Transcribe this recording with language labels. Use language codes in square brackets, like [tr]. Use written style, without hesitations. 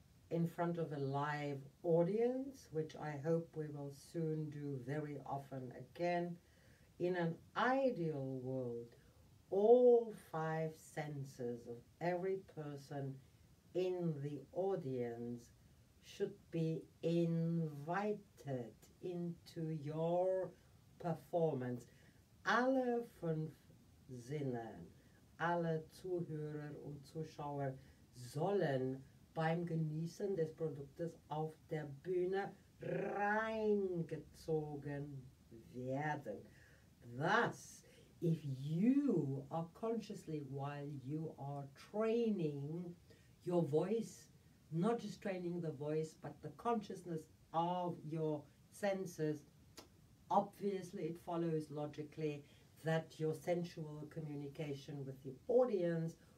[en] in front of a live audience, which I hope we will soon do very often again, in an ideal world, all 5 senses of every person in the audience should be invited into your performance. [de] Alle 5 Sinnen, alle Zuhörer und Zuschauer sollen beim Genießen des Produktes auf der Bühne reingezogen werden. [en] Thus, if you are consciously, while you are training your voice, not just training the voice, but the consciousness of your senses, obviously it follows logically that your sensual communication with the audience